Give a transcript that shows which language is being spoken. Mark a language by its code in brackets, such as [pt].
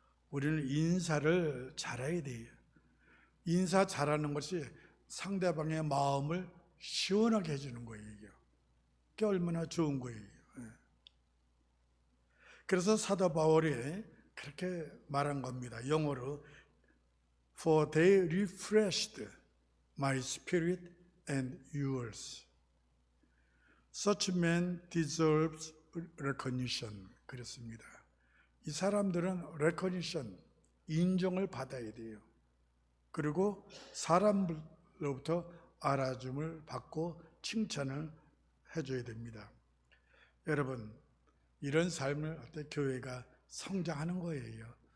[ko] 우리는 인사를 잘해야 돼요. 인사 잘하는 것이 상대방의 마음을 시원하게 해주는 거예요. 그게 얼마나 좋은 거예요. 그래서 사도 바울이 그렇게 말한 겁니다. 영어로 [en] For they refreshed my spirit and yours. Such men deserves recognition. [ko] 그렇습니다. 이 사람들은 recognition, 인정을 받아야 돼요. 그리고 사람들로부터 알아줌을 받고 칭찬을 해줘야 됩니다. 여러분, 이런 삶을 할 때 교회가 성장하는 거예요.